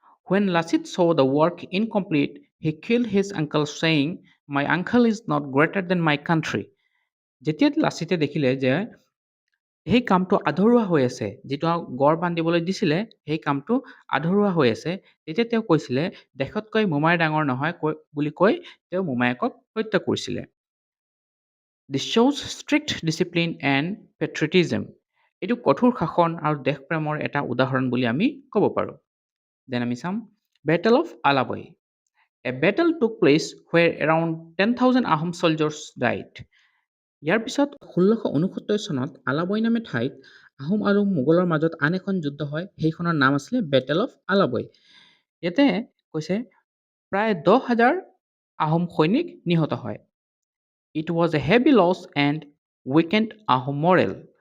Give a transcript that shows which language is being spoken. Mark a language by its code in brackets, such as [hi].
[en] When Lasit saw the work incomplete, he killed his uncle saying, "My uncle is not greater than my country." [as] যেতিয়া লাচিতে দেখিলে যে সেই কামটো আধৰুৱা হৈ আছে, যিটো গড় বান্ধিবলৈ দিছিলে সেই কামটো আধৰুৱা হৈ আছে, তেতিয়া তেওঁ কৈছিলে দেশতকৈ মোমাই ডাঙৰ নহয় বুলি কৈ তেওঁ মোমায়েকক হত্যা কৰিছিলে। [en] This shows strict discipline and patriotism. [as] এইটো কঠোৰ শাসন আৰু দেশপ্ৰেমৰ এটা উদাহৰণ বুলি আমি ক'ব পাৰোঁ। দেন আমি চাম [en] Battle of Alaboi. A battle took place where around 10,000 Ahom soldiers died. [as] ইয়াৰ পিছত 1669 চনত আলাবৈ নামে ঠাইত আহোম আৰু মোগলৰ মাজত আন এখন যুদ্ধ হয়। সেইখনৰ নাম আছিলে বেটেল অফ আলাবৈ। ইয়াতে কৈছে প্ৰায় 10,000 আহোম সৈনিক নিহত হয়। [en] It was a heavy loss and weakened Ahom morale.